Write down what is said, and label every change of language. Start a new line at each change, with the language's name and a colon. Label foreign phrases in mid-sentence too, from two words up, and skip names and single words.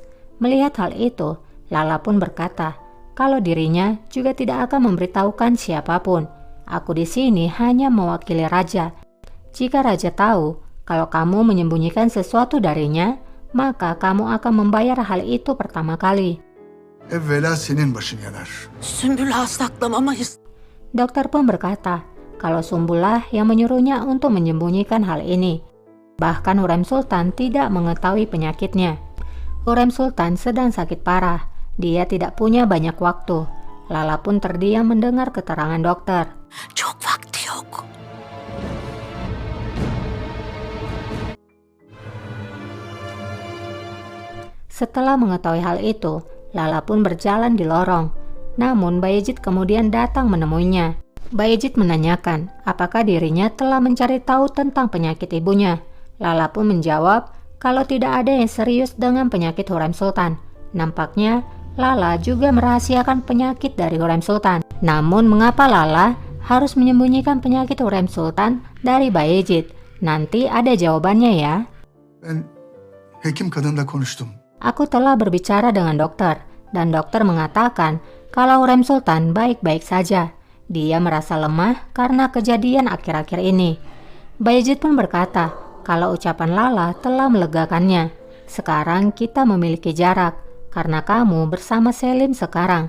Indonesian: Melihat hal itu, Lala pun berkata, kalau dirinya juga tidak akan memberitahukan siapapun. Aku di sini hanya mewakili raja. Jika raja tahu kalau kamu menyembunyikan sesuatu darinya, maka kamu akan membayar hal itu pertama kali.
Turkish: Evvela senin başın yanar. Sümbül Ağa saklamamayız.
Indonesian: Dokter pun berkata, kalau Sumbullah yang menyuruhnya untuk menyembunyikan hal ini. Bahkan Hurem Sultan tidak mengetahui penyakitnya. Hurem Sultan sedang sakit parah. Dia tidak punya banyak waktu. Lala pun terdiam mendengar keterangan dokter.
Turkish: Çok vakti yok.
Indonesian: Setelah mengetahui hal itu, Lala pun berjalan di lorong. Namun Bayezid kemudian datang menemuinya. Bayezid menanyakan apakah dirinya telah mencari tahu tentang penyakit ibunya. Lala pun menjawab kalau tidak ada yang serius dengan penyakit Hurem Sultan. Nampaknya Lala juga merahasiakan penyakit dari Hurem Sultan. Namun mengapa Lala harus menyembunyikan penyakit Hurem Sultan dari Bayezid? Nanti ada jawabannya ya.
Turkish: Ben hekim kadınla konuştum.
Indonesian: Aku telah berbicara dengan dokter, dan dokter mengatakan kalau Hurem Sultan baik-baik saja. Dia merasa lemah karena kejadian akhir-akhir ini. Bayezid pun berkata kalau ucapan Lala telah melegakannya. Sekarang kita memiliki jarak, karena kamu bersama Selim sekarang.